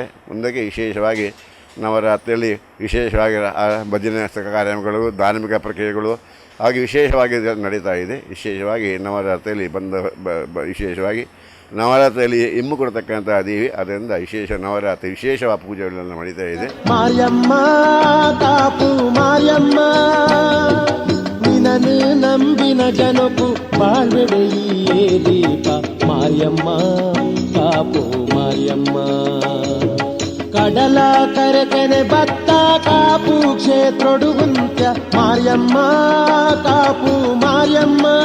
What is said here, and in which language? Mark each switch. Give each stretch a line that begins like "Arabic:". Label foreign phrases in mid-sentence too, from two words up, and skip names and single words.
Kannada: ಮುಂದಕ್ಕೆ ವಿಶೇಷವಾಗಿ ನವರಾತ್ರಿಯಲ್ಲಿ ವಿಶೇಷವಾಗಿ ಭಜನೆ ಕಾರ್ಯಕ್ರಮಗಳು, ಧಾರ್ಮಿಕ ಪ್ರಕ್ರಿಯೆಗಳು ಹಾಗೆ ವಿಶೇಷವಾಗಿ ನಡೀತಾ ಇದೆ. ವಿಶೇಷವಾಗಿ ನವರಾತ್ರಿಯಲ್ಲಿ ವಿಶೇಷವಾಗಿ ನವರಾತ್ರಿಯಲ್ಲಿ ಇಮ್ಮು ಕೊಡ್ತಕ್ಕಂಥ ದೇವಿ. ಅದರಿಂದ ವಿಶೇಷ ನವರಾತ್ರಿ ವಿಶೇಷ ಪೂಜೆಗಳೆಲ್ಲ ನಡೀತಾ ಇದೆ.
Tulu: ಮಾಯಮ್ಮ ಕಾಪು ಮಾಯಮ್ಮ ನಿನನು ನಂಬಿನ ಜನಕು ಬಾಳ್ವೆಡೆಯೇ ದೀಪ ಮಾಯಮ್ಮ ಕಾಪು ಮಾಯಮ್ಮ ಕಡಲ ಕರೆಕೆನೆ ಬತ್ತ ಕಾಪು ಕ್ಷೇತ್ರೊಡು ಹುಂತ್ಯ ಮಾಯಮ್ಮ ಕಾಪು ಮಾಯಮ್ಮ